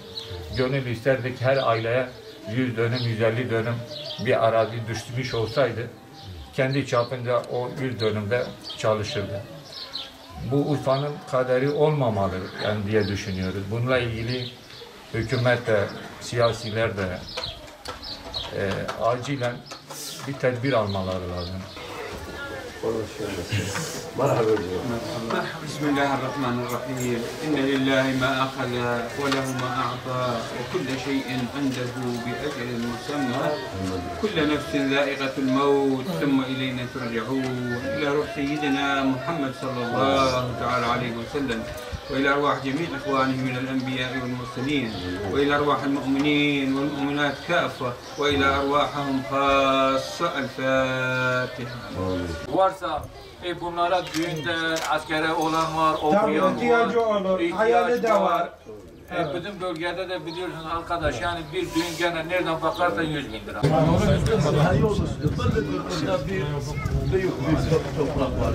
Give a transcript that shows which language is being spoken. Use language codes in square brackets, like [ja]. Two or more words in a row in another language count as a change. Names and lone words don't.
[tr] Gönül isterdik her aileye 100 dönüm, 150 dönüm bir arazi düşmüş olsaydı kendi çapında o 100 dönümde çalışırdı. Bu Urfa'nın kaderi olmamalı yani diye düşünüyoruz. Bununla ilgili hükümet de, siyasiler de acilen bir tedbir almaları lazım. [ar] مرحبا بسم الله الرحمن الرحيم إن لله ما أخذ وله ما أعطى وكل شيء عنده بأجل مسمى كل نفس ذائقة الموت ثم إلينا ترجعون إلى روح سيدنا محمد صلى الله تعالى عليه وسلم وإلى أرواح جميع إخوانه من الأنبياء والمرسلين وإلى أرواح المؤمنين والمؤمنات كافة وإلى أرواحهم خاصة الفاتحة. [tr] Varsa bunlara düğünde askere olan var, okuyan var, ihtiyacı olur, hayali de var. Bizim bölgede de biliyorsunuz arkadaş yani bir düğün gene nereden bakarsan 100.000 lira. Büyük toprak var.